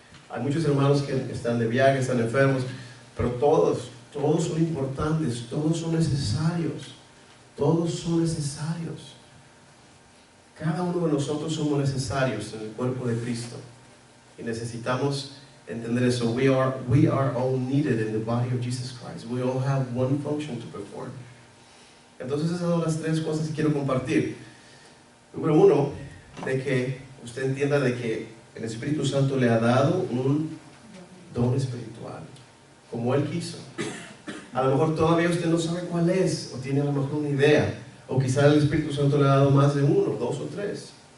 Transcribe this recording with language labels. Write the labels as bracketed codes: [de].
[es] Hay muchos hermanos que están de viaje, están enfermos, pero todos son importantes, todos son necesarios. Todos son necesarios. Cada uno de nosotros somos necesarios en el cuerpo de Cristo. Y necesitamos entender eso. [en] We are all needed in the body of Jesus Christ. We all have one function to perform. [es] Entonces esas son las tres cosas que quiero compartir. Número uno, de que usted entienda de que el Espíritu Santo le ha dado un don espiritual, como Él quiso. A lo mejor todavía usted no sabe cuál es, o tiene a lo mejor una idea, o quizá el Espíritu Santo le ha dado más de uno, dos o tres.